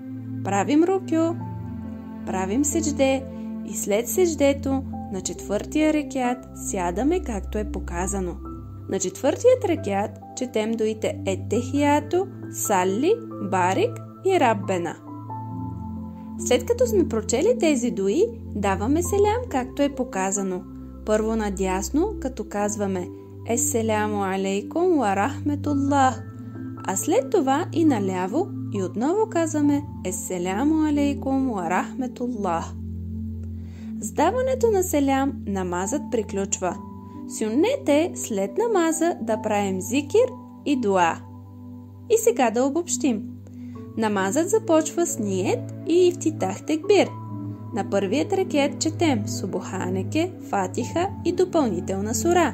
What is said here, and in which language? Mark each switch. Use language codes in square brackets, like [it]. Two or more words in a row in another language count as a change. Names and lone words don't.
[bg] Правим рукю, правим седжде и след сеждето на четвъртия рекят сядаме както е показано. На четвъртият рекят четем дуите Еттехиято, Салли, Барик и Раббена. След като сме прочели тези дуи, даваме селям както е показано. Първо надясно, като казваме [ar] السلام عليكم و رحمة الله, [bg] а след това и наляво и отново казваме [ar] السلام عليكم و رحمة الله. [bg] С даването на селям намазът приключва. Сюннете след намаза да правим зикир и дуа. И сега да обобщим. Намазът започва с ниет и ифтитах текбир. На първият рекет четем Субханеке, Фатиха и допълнителна сура.